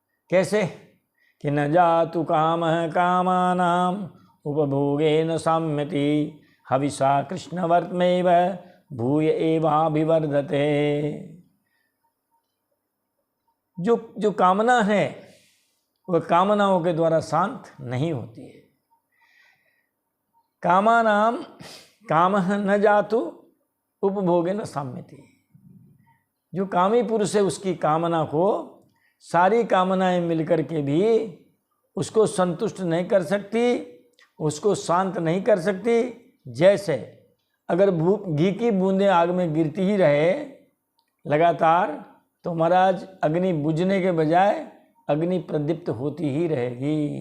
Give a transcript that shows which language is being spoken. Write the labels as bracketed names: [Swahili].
[Hindi] कैसे कि [Sanskrit] न जातु कामः कामानाम उपभोगेन साम्यति हविषा कृष्णवर्त्मैव भूय एवाभिवर्धते। [Hindi] जो कामना है वह कामनाओं के द्वारा शांत नहीं होती है। [Sanskrit] कामानाम कामः न जातु उपभोगेन साम्यति। [Hindi] जो कामी पुरुष है उसकी कामना को सारी कामनाएं मिलकर के भी उसको संतुष्ट नहीं कर सकती, उसको शांत नहीं कर सकती। जैसे अगर घी की बूंदें आग में गिरती ही रहे लगातार तो महाराज अग्नि बुझने के बजाय अग्नि प्रदीप्त होती ही रहेगी।